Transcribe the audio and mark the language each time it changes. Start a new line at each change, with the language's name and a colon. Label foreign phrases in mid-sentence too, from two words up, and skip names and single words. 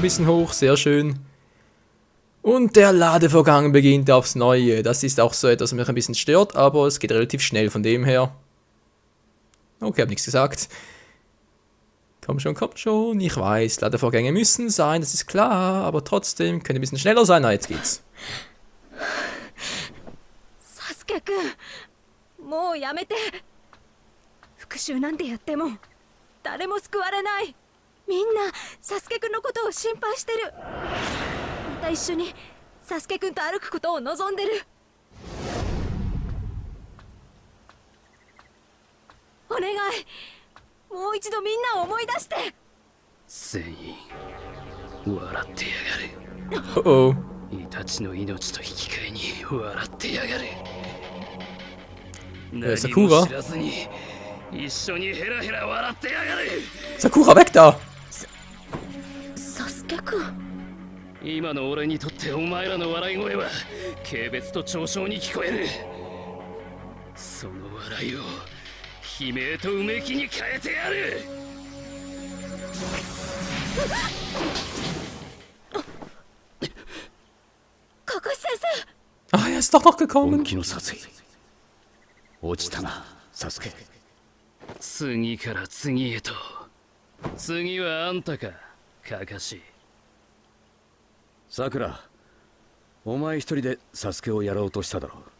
German: Legende noch ein bisschen hoch, sehr schön. Und der Ladevorgang beginnt aufs Neue. Das ist auch so etwas, was mich ein bisschen stört, aber es geht relativ schnell von dem her. Okay, hab nichts gesagt. Komm schon. Ich weiß, Ladevorgänge müssen sein, das ist klar, aber trotzdem können ein bisschen schneller sein. Na, jetzt geht's.
Japanese: サスケくん、もうやめて。復讐なんてやっても誰も救われない。みんなサスケくんのことを心配してる。また一緒にサスケくんと歩くことを望んでる。お願い、もう一度みんなを思い出して。全員笑ってやがる。 Oh oh. イタチの命と引き換えに笑ってやがる。何 Sakura も知らずに一緒にヘラヘラ笑ってやがる。
German: Sakura, weg da!
Japanese: サスケくん、今の俺にとってお前らの笑い声は軽蔑と嘲笑に聞こえる。その笑いを悲鳴とうめきに変えてやる。カカシ先生。
German: Ah, er ist doch noch 本 gekommen.
Japanese: 気の殺意落ちたなサスケ。次から次へと。次はあんたか、カカシ。さくら、お前一人でサスケをやろうとしただろう。